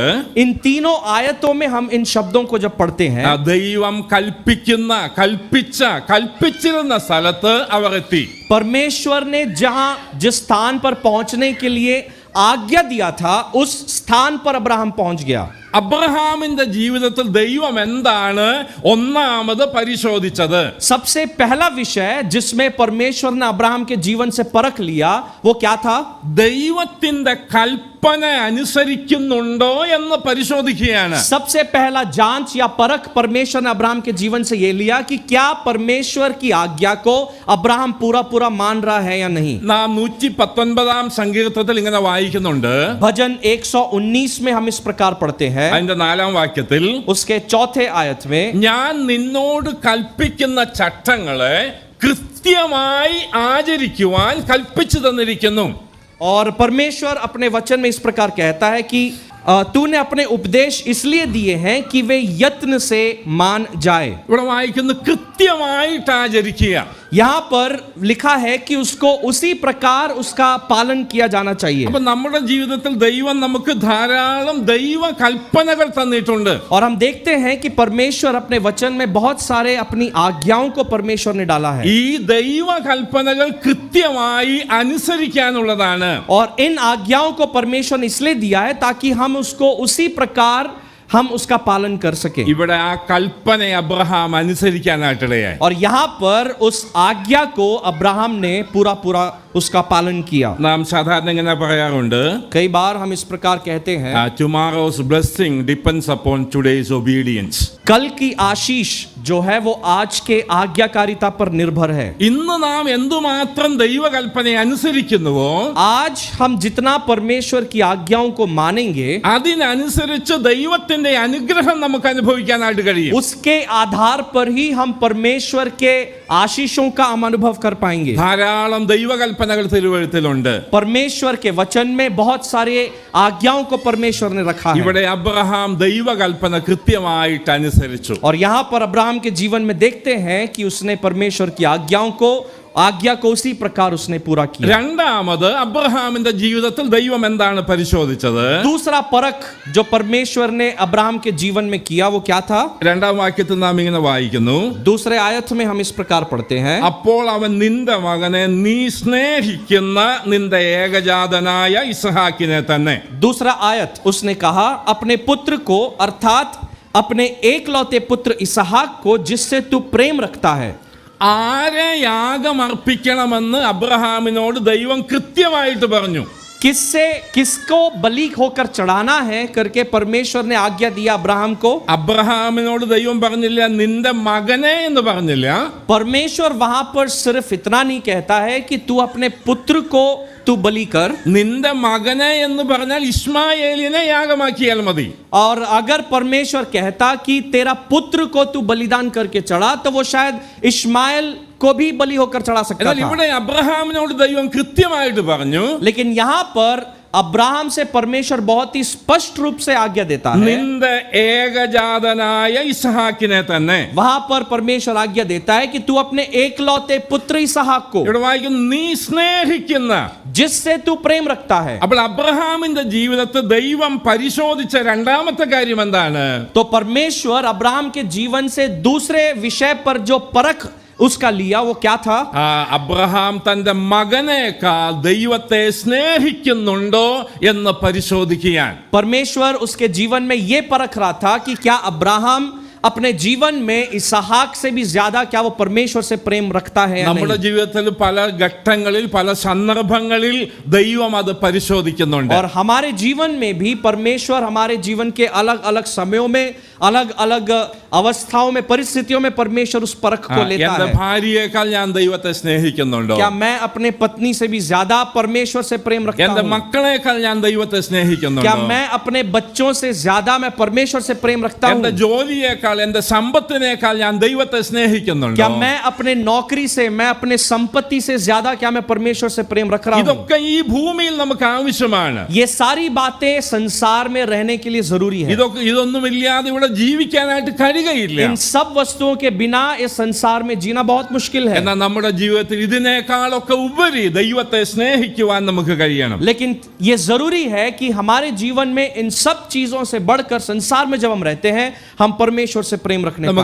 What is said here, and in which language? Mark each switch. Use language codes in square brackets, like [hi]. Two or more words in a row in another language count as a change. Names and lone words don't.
[hi] इन तीनों आयतों में हम इन शब्दों को जब पढ़ते हैं, [ml] ദൈവം കൽപ്പിച്ചിരുന്ന സ്ഥലത്ത് അവർ എത്തി. [hi] परमेश्वर ने जहां जिस स्थान पर पहुंचने के लिए आज्ञा दिया था उस स्थान पर अब्राहम पहुंच गया। [ml] അബ്രഹാമിന്റെ ജീവിതത്തിൽ ദൈവം എന്താണ് ഒന്നാമത് പരിശോധിച്ചത്? [hi] सबसे पहला विषय जिसमें परमेश्वर ने अब्राहम के जीवन से परख लिया वो क्या था? [ml] ദൈവത്തിന്റെ കൽപ്പന അനുസരിക്കുന്നുണ്ടോ എന്ന് പരിശോധിക്കുകയാണ്. [hi] सबसे पहला जांच या परख परमेश्वर ने अब्राहम के जीवन से ये लिया कि क्या परमेश्वर की आज्ञा को अब्राहम पूरा पूरा मान रहा है या नहीं। [ml] നാം 119ാം സങ്കീർത്തനത്തിൽ ഇങ്ങനെ വായിക്കുന്നുണ്ട്. [hi] भजन 119 में हम इस प्रकार पढ़ते हैं, [ml] അതിന്റെ 4ാം വാക്യത്തിൽ, [hi] उसके चौथे आयत में, [ml] ഞാൻ നിന്നോട് കൽപ്പിക്കുന്ന ചട്ടങ്ങളെ കൃത്യമായി ആചരിക്കുവാൻ കൽപ്പിച്ചു തന്നിരിക്കുന്നു. [hi] और परमेश्वर अपने वचन में इस प्रकार कहता है कि तूने अपने उपदेश इसलिए दिए हैं कि वे यत्न से मान जाए। [ml] ഇവിടെ വായിക്കുന്നു, കൃത്യമായിട്ട് ആചരിക്കുക. [hi] यहाँ पर लिखा है कि उसको उसी प्रकार उसका पालन किया जाना चाहिए। [ml] അപ്പൊ നമ്മുടെ ജീവിതത്തിൽ ദൈവം നമുക്ക് ധാരാളം ദൈവ കൽപ്പനകൾ തന്നിട്ടുണ്ട്. [hi] और हम देखते हैं कि परमेश्वर अपने वचन में बहुत सारे अपनी आज्ञाओं को परमेश्वर ने डाला है [ml] ഈ ദൈവ കൽപ്പനകൾ കൃത്യമായി അനുസരിക്കാനുള്ളതാണ്. [hi] और इन आज्ञाओं को परमेश्वर ने इसलिए दिया है ताकि हम उसको उसी प्रकार हम उसका पालन कर सके। [ml] ഇവിടെ ആ കൽപ്പന അബ്രഹാം അനുസരിക്കാനായിട്ടിടയായി. [hi] और यहाँ पर उस आज्ञा को अब्राहम ने पूरा पूरा उसका पालन किया। [ml] നാം സാധാരണ ഇങ്ങനെ പറയാറുണ്ട്, [hi] कई बार हम इस प्रकार कहते हैं [en] Tomorrow's blessing depends upon today's obedience. [hi] कल की आशीष जो है वो आज के आज्ञाकारिता पर निर्भर है। [ml] ഇന്ന് നാം എന്തുമാത്രം ദൈവകൽപ്പനയെ അനുസരിക്കുന്നുവോ [hi] आज हम जितना परमेश्वर की आज्ञाओं को मानेंगे [ml] അതിനനുസരിച്ച് ദൈവത്തിന്റെ അനുഗ്രഹം നമുക്ക് അനുഭവിക്കാനായിട്ട് കഴിയും. [hi] उसके आधार पर ही हम परमेश्वर के आशीषों का हम अनुभव कर पाएंगे। [ml] ധാരാളം ദൈവകൽപ്പനകൾ തിരുവെഴുത്തിലുണ്ട്. [hi] परमेश्वर के वचन में बहुत सारे आज्ञाओं को परमेश्वर ने रखा है। [ml] ഇവിടെ അബ്രഹാം ദൈവകൽപ്പന കൃത്യമായിട്ട് അനുസരിച്ചു. [hi] और यहाँ पर अब्राहम के जीवन में देखते हैं कि उसने परमेश्वर की आज्ञा को उसी प्रकार उसने पूरा किया। [ml] രണ്ടാമത് അബ്രഹാമിന്റെ ജീവിതത്തിൽ ദൈവം എന്താണ് പരിശോധിച്ചത്? [hi] दूसरा परख जो परमेश्वर ने अब्राहम के जीवन में किया वो क्या था? [ml] രണ്ടാം വാക്യത്തിൽ നാം ഇങ്ങനെ വായിക്കുന്നു, [hi] दूसरे आयत में हम इस प्रकार पढ़ते हैं, [ml] അപ്പോൾ അവൻ നിന്റെ മകനെ നീ സ്നേഹിക്കുന്ന നിന്റെ ഏകജാതനായ ഇസ്ഹാക്കിനെ തന്നെ. [hi] दूसरा आयत उसने कहा अपने पुत्र को अर्थात अपने एकलौते पुत्र इसहाक को जिससे तू प्रेम रखता है। [ml] ആരെ യാഗം അർപ്പിക്കണമെന്ന് അബ്രഹാമിനോട് ദൈവം കൃത്യമായിട്ട് പറഞ്ഞു. [hi] किसको बलि होकर चढ़ाना है करके परमेश्वर ने आज्ञा दिया अब्राहम को। [ml] അബ്രഹാമിനോട് ദൈവം പറഞ്ഞില്ല നിന്റെ മകനെ എന്ന് പറഞ്ഞില്ല. [hi] परमेश्वर वहां पर सिर्फ इतना नहीं कहता है कि तू अपने पुत्र को तू बलि कर। [ml] നിന്റെ മകനെ എന്ന് പറഞ്ഞാൽ ഇസ്മായേലിനെ യാഗമാക്കിയാൽ മതി. [hi] और अगर परमेश्वर कहता कि तेरा पुत्र को तू बलिदान करके चढ़ा तो वो शायद इश्माएल को भी बलि होकर चढ़ा सकता [ml] എന്നാൽ [hi] था। [ml] ഇവിടെ അബ്രഹാമിനോട് ദൈവം കൃത്യമായിട്ട് പറഞ്ഞു, [hi] लेकिन यहाँ पर अब्राहम से परमेश्वर बहुत ही स्पष्ट रूप से आज्ञा देता है। [ml] നിന്റെ ഏകജാതനായ ഇസ്ഹാക്കിനെ തന്നെ. [hi] वहां पर परमेश्वर आज्ञा देता है कि तू अपने एकलौते पुत्र इसहाक को [ml] ഇവിടെ वाയിക്കുന്നു നീ സ്നേഹിക്കുന്ന. [hi] जिससे तू प्रेम रखता है। [ml] അപ്പോൾ അബ്രഹാമിന്റെ ജീവിതത്തിൽ ദൈവം പരിശോധിച്ച രണ്ടാമത്തെ കാര്യം എന്താണ്? [hi] तो परमेश्वर अब्राहम के जीवन से दूसरे विषय पर जो परख उसका लिया वो क्या था? [ml] അബ്രഹാം തന്റെ മകനേക്കാൾ ദൈവത്തെ സ്നേഹിക്കുന്നുണ്ടോ എന്ന് പരിശോധിക്കാൻ. [hi] परमेश्वर उसके जीवन में ये परख रहा था कि क्या अब्राहम अपने जीवन में इसहाक से भी ज्यादा क्या वो परमेश्वर से प्रेम रखता है या [ml] നമ്മുടെ [hi] नहीं? [ml] ജീവിതത്തിൽ പല ഘട്ടങ്ങളിൽ പല സന്ദർഭങ്ങളിൽ ദൈവം അത് പരിശോധിക്കുന്നുണ്ട്. [hi] और हमारे जीवन में भी परमेश्वर हमारे जीवन के अलग अलग समयों में अलग अलग अवस्थाओं में परिस्थितियों में परमेश्वर उस परख को लेता [ml] എന്റെ [hi] है। [ml] ഭാര്യയേക്കാൾ ഞാൻ ദൈവത്തെ സ്നേഹിക്കുന്നുണ്ടോ? [hi] क्या मैं अपने पत्नी से भी ज्यादा परमेश्वर से प्रेम रखता [ml] എന്റെ [hi] हूं? [ml] മക്കളേക്കാൾ ഞാൻ ദൈവത്തെ [hi] क्या [ml] സ്നേഹിക്കുന്നുണ്ടോ? [hi] मैं अपने बच्चों से ज्यादा मैं परमेश्वर से प्रेम रखता [ml] എന്റെ [hi] हूं? [ml] ജോലിയേക്കാൾ എന്റെ സമ്പത്തിനേക്കാൾ ഞാൻ ദൈവത്തെ സ്നേഹിക്കുന്നുണ്ടോ? [hi] क्या मैं अपने नौकरी से मैं अपने संपत्ति से ज्यादा क्या मैं परमेश्वर से प्रेम रख रहा हूं? [ml] ഇതൊക്കെ ഈ ഭൂമിയിൽ നമുക്ക് ആവശ്യമാണ്. [hi] ये सारी बातें संसार में रहने के लिए जरूरी है। [ml] ഇതൊന്നുമില്ലാതെ ഇവിടെ ജീവിക്കാനായിട്ട് കഴിയുകയില്ല. [hi] इन सब वस्तुओं के बिना इस संसार में जीना बहुत मुश्किल है। [ml] എന്നാൽ നമ്മുടെ ജീവിതത്തിൽ ഇതിനേക്കാളൊക്കെ ഉപരി ദൈവത്തെ സ്നേഹിക്കുവാൻ നമുക്ക് കഴിയണം. [hi] लेकिन ये जरूरी है कि हमारे जीवन में इन सब चीजों से बढ़कर संसार में जब हम रहते हैं हम परमेश्वर से प्रेम रखने पाएं।